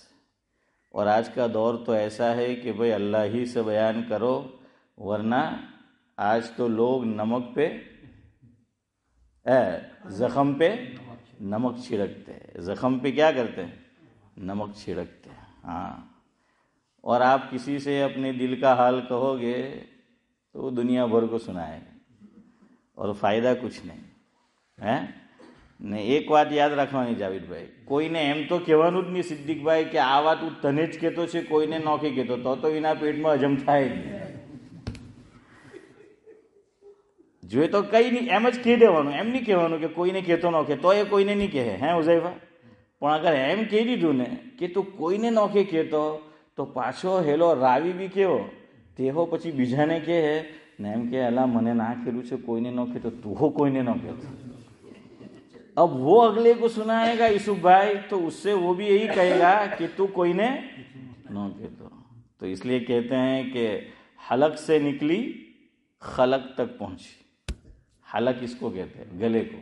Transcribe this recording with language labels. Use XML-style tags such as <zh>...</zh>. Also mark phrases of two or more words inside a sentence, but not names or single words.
<ur>اور آج کا دور تو ایسا ہے کہ بھئی اللہ ہی سے بیان کرو، ورنہ آج تو لوگ نمک پہ زخم پہ نمک چھڑکتے ہیں، زخم پہ کیا کرتے ہیں؟ نمک چھڑکتے ہیں۔ ہاں، اور آپ کسی سے اپنے دل کا حال کہو گے تو وہ دنیا بھر کو سنائے گا اور فائدہ کچھ نہیں ہے۔</ur> <gu>ને એક વાત યાદ રાખવાની જાવેદભાઈ, કોઈને એમ તો કહેવાનું જ નહીં સિદ્દીકભાઈ કે આ વાત હું તને જ કહેતો છે, કોઈને નોખી કહેતો, તો એના પેટમાં હજમ થાય જ નહીં। જોઈએ તો કંઈ નહીં, એમ જ કહી દેવાનું, એમ નહીં કહેવાનું કે કોઈને કહેતો નોખે, તો એ કોઈને નહીં કહે, હે ઉઝૈફા? પણ અગર એમ કહી દીધું ને કે તું કોઈને નોખે કહેતો, તો પાછો હેલો રાવી બી કેવો તેહો પછી બીજાને કહે ને એમ કે અલા મને ના કહેલું છે, કોઈને ન કહેતો, તું કોઈને ન કહેતો।</gu> <ur>اب وہ اگلے کو سنائے گا یوسف بھائی تو اس سے وہ بھی یہی کہے گا کہ تو کوئی نے نہ کہتا۔ تو اس لیے کہتے ہیں کہ حلق سے نکلی خلق تک پہنچی۔ حلق اس کو کہتے ہیں، گلے کو۔</ur>